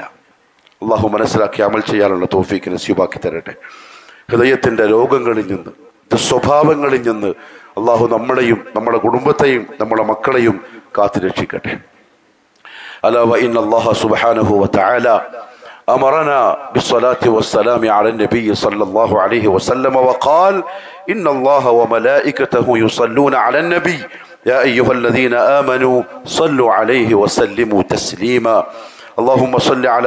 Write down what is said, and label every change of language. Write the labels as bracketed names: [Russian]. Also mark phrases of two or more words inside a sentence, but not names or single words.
[Malayalam] അള്ളാഹു മനസ്സിലാക്കി അമൽ ചെയ്യാനുള്ള തൗഫീഖ് നസീബാക്കി തരട്ടെ. ഹൃദയത്തിൻ്റെ രോഗങ്ങളിൽ നിന്ന്, ദുസ്വഭാവങ്ങളിൽ നിന്ന് അള്ളാഹു നമ്മളെയും നമ്മുടെ കുടുംബത്തെയും നമ്മുടെ മക്കളെയും കാത്തു രക്ഷിക്കട്ടെ. [Arabic] ألا وإن الله سبحانه وتعالى أمرنا بالصلاة والسلام على النبي صلى الله عليه وسلم وقال إن الله وملائكته يصلون على النبي يا أيها الذين آمنوا صلوا عليه وسلموا تسليما اللهم صل على